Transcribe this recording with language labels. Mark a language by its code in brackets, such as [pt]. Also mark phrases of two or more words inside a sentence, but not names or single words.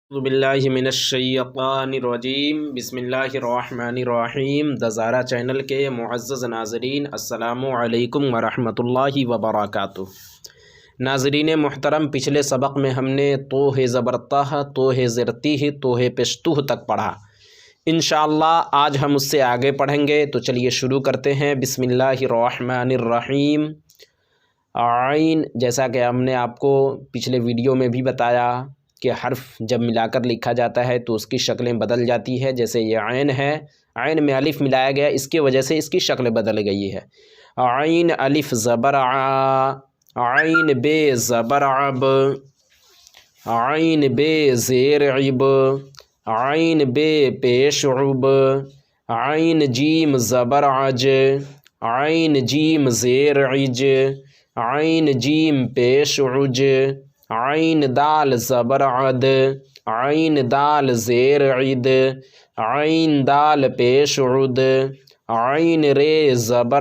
[ar] اعوذ باللہ من الشیطان الرجیم بسم اللہ الرحمن الرحیم [ur] دزارہ چینل کے معزز ناظرین [ar] السلام علیکم ورحمۃ اللہ وبرکاتہ۔ [ur] ناظرین محترم، پچھلے سبق میں ہم نے توہ زبرتہ توہ زرتیہ توہ پشتوہ تک پڑھا۔ انشاءاللہ آج ہم اس سے آگے پڑھیں گے، تو چلیے شروع کرتے ہیں۔ [ar] بسم اللہ الرحمن الرحیم۔ [ur] عین، جیسا کہ ہم نے آپ کو پچھلے ویڈیو میں بھی بتایا کہ حرف جب ملا کر لکھا جاتا ہے تو اس کی شکلیں بدل جاتی ہے۔ جیسے یہ عین ہے، عین میں الف ملایا گیا، اس کی وجہ سے اس کی شکل بدل گئی ہے۔ عین الف زبر ع، عین بے زبر عب، عین بے زیر عب، عین بے پیش عب، عین جیم زبر عج، عین جیم زیر عج، عین جیم پیش عج، عین دال زبر عد، عین دال زیر عد، عین دال پیش عد، عین رے زبر